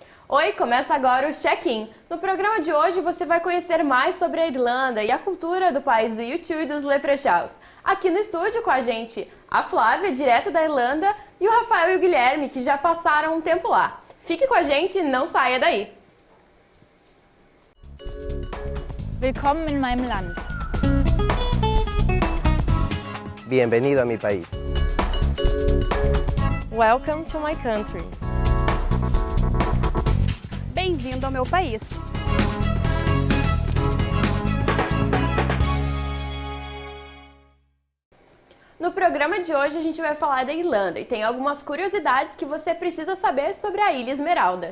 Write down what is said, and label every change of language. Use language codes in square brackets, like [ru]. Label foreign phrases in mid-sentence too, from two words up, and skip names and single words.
[pt] Oi, começa agora o Check-in. No programa de hoje você vai conhecer mais sobre a Irlanda e a cultura do país do YouTube e dos Leprechauns. Aqui no estúdio com a gente, a Flávia, direto da Irlanda, e o Rafael e o Guilherme, que já passaram um tempo lá. Fique com a gente e não saia daí. [de] Willkommen in meinem Land. [es] Bienvenido a mi país. [en] Welcome to my country. [pt] Bem-vindo ao meu país. No programa de hoje a gente vai falar da Irlanda e tem algumas curiosidades que você precisa saber sobre a Ilha Esmeralda.